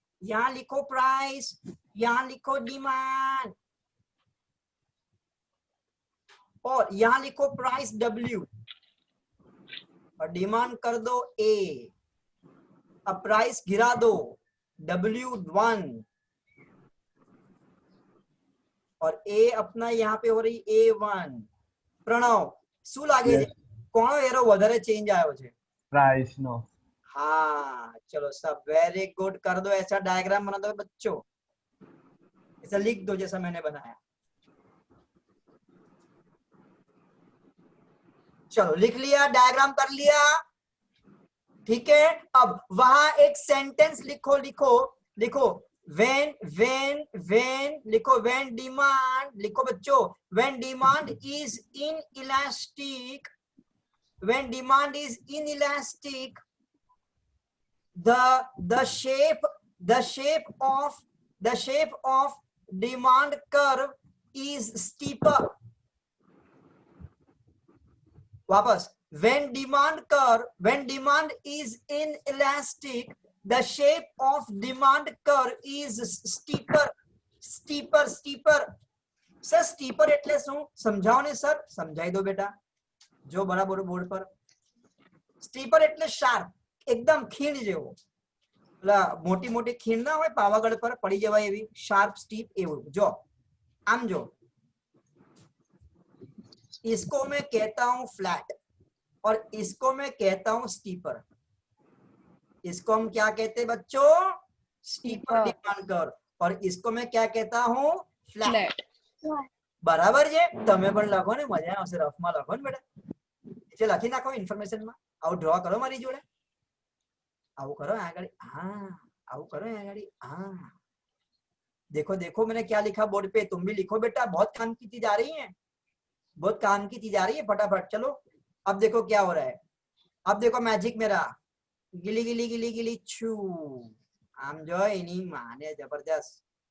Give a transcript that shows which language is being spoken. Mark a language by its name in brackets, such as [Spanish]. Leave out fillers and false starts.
[Hindi] यहां लिखो प्राइस, यहां लिखो डिमांड, और यहां लिखो प्राइस W और डिमांड कर दो A। अब प्राइस गिरा दो W1 और A अपना यहाँ पे हो रही A1। [Gujarati] प्रणव શું લાગે છે કોનો એરો વધારે ચેન્જ આવ્યો છે? Price no. [Hindi] हाँ चलो सब वेरी गुड, कर दो ऐसा डायग्राम बना दो बच्चों, ऐसा लिख दो जैसा मैंने बनाया। चलो लिख लिया, डायग्राम कर लिया, ठीक है। अब वहां एक सेंटेंस लिखो, लिखो लिखो [English] when लिखो when demand, लिखो बच्चों when demand is inelastic, when demand is inelastic, the shape of demand curve is steeper। वापस, when demand is inelastic, the shape of demand curve is steeper। [Gujarati] Sir steeper એટલે શું સમજાવો ને sir, સમજાઈ દો બેટા જો બરાબર બોર્ડ પર। સ્ટીપર એટલે શાર્પ, એકદમ ખીણ જેવો, એટલે મોટી મોટી ખીણ ના હોય પાવાગઢ પર પડી જવાય એવી શાર્પ સ્ટીપ એવું। જો આમ જો, [Hindi] इसको मैं कहता हूं फ्लैट और इसको मैं कहता हूं स्टीपर। इसको हम क्या कहते हैं बच्चों? Steeper demand curve. और इसको मैं क्या कहता हूं? फ्लैट। बराबर है, [Gujarati] તમે પણ લખો ને, મજા આવશે, રફમાં લખો ને બેટા, નીચે લખી નાખો ઇન્ફોર્મેશન માં। આવું ડ્રો કરો મારી જોડે, આવું કરો આગળ, [Hindi] हाँ આવું કરો આગળ, हाँ देखो देखो मैंने क्या लिखा बोर्ड पे, तुम भी लिखो बेटा, बहुत काम की चीज आ रही है, बहुत काम की चीज आ रही है, फटाफट चलो। अब देखो क्या हो रहा है, अब देखो मैजिक मेरा, गिली गिली गिली गिली छू, आम जो इन्हीं माने जबरदस्त।